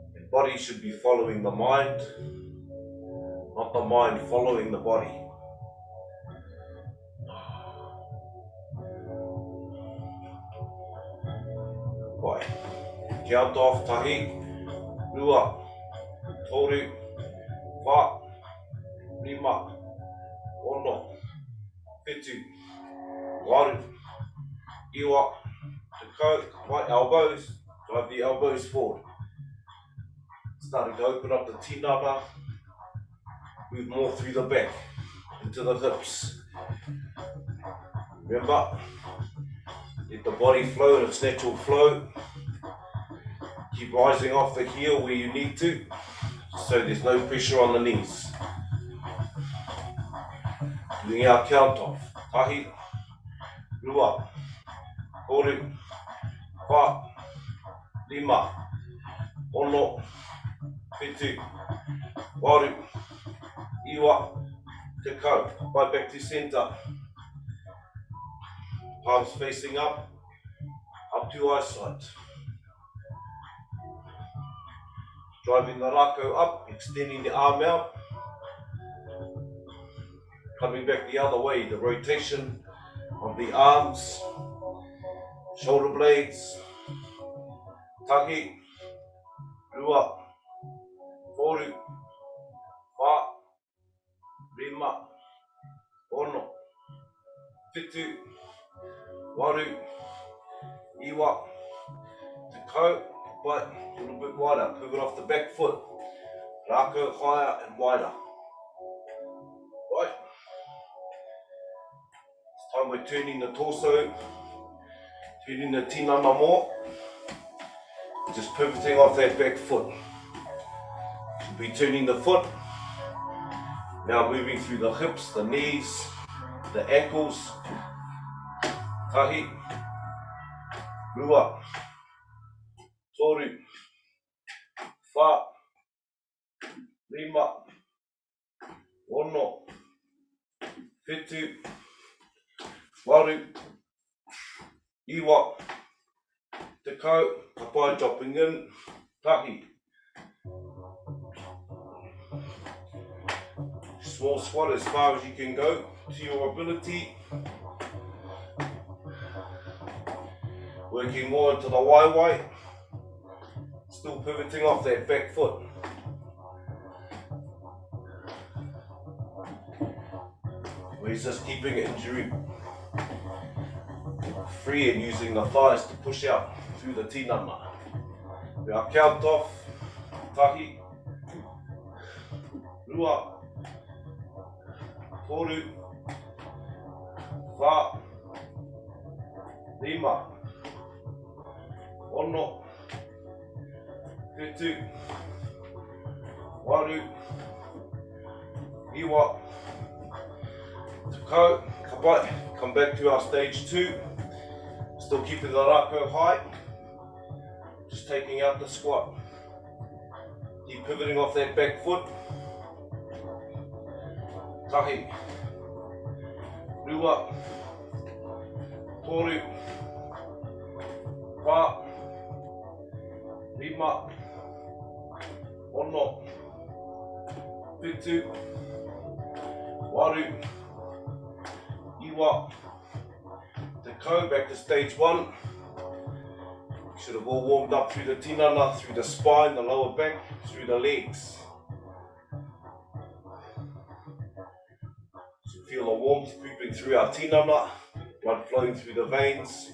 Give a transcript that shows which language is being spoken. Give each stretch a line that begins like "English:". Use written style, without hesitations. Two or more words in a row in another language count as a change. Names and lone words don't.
English: body should be following the mind, not the mind following the body. Right. Count off
Māori: tahi, rua, toru, wha, rima, ono, whitu, waru, iwa, tekau,
English: right elbows, drive the elbows forward. Starting to open up the tinana, move more through the back, into the hips. Remember, let the body flow in its natural flow. Keep rising off the heel where you need to, so there's no pressure on the knees. Doing our count off.
Māori: Tahi, rua, toru, wha, rima, ono, whitu, waru, iwa, tekau.
English: Right back to centre. Palms facing up to eyesight. Driving the Rakau up, extending the arm out. Coming back the other way, the rotation of the arms, shoulder blades.
Māori: Tahi, rua, toru, wha, rima, ono, whitu, waru, iwa, tekau.
English: But a little bit wider, pivot off the back foot. Rakau higher and wider. Right. This time we're turning the torso, turning the tinana more. Just pivoting off that back foot. Should be turning the foot. Now moving through the hips, the knees, the ankles.
Māori: Tahi, rua, toru, wha, rima, ono, whitu, waru, iwa, tekau, kapai
English: dropping in,
Māori: tahi.
English: Small squat as far as you can go to your ability. Working more into the waiwai. Still pivoting off that back foot. We're just keeping injury free and using the thighs to push out through the tinana. We are count off.
Māori: Tahi, rua, toru, wha, rima, ono, whitu, waru, iwa, tekau, kapai.
English: Come back to our stage 2. Still keeping the Rakau high. Just taking out the squat. Keep pivoting off that back foot.
Māori: Tahi, rua, toru, wha, rima, ono, whitu, waru, iwa, tekau.
English: Back to stage 1. Should have all warmed up through the tinana, through the spine, the lower back, through the legs. So feel the warmth creeping through our tinana, blood flowing through the veins.